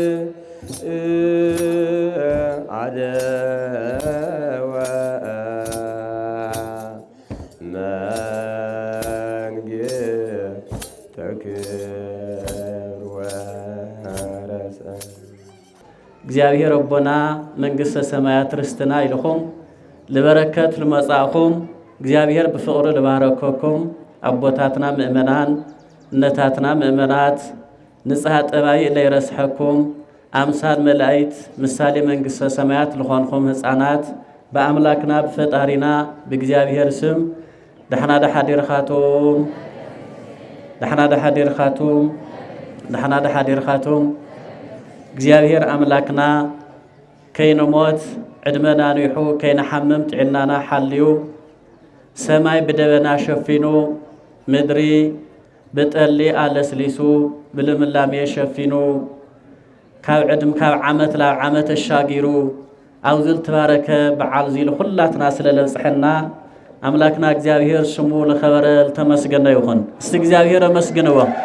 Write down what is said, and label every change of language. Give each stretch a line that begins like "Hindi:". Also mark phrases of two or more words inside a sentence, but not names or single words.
Geez: አደወ መንግሥተ ክብር ወረሰ
Tigrinya: እግዚአብሔር አቦና መንግሥተ ሰማያት ርስትና ኢልኹም ልበረከት ልመጻእኹም እግዚአብሔር ብፍቅሩ ልባረከኩም አቦታትና ምእመናን እነታትና ምእመናት ንጽሐ ጠባይ ለይረስሐኩም አምሳል መላእክት ምሳሌ መንግሥተ ሰማያት ልኾንኩም ህፃናት በአምላክና በፈጣሪና በእግዚአብሔር ስም ደሕና ደሓዲርኻቱም ደሕና ደሓዲርኻቱም ደሕና ደሓዲርኻቱም እግዚአብሔር አምላክና ከይንሞት ዕድመና ኒሑ ከይንሓምም ጥዕናና ሓልዩ ሰማይ ብደበና ሸፊኑ ምድሪ ብጠሊ አለስሊሱ ብልምላሜ ሸፊኑ ካብ ዕድም ካብ ዓመት ላብ ዓመት አሻጊሩ ኣብዚ ዝተባረከ በዓል እዚ ኩላትና ስለለብፅሐና አምላክና እግዚአብሔር ስሙ ለኸበረ ለተመስገነ ይኹን።
Amharic: እስቲ እግዚአብሔር አመስግንዎ።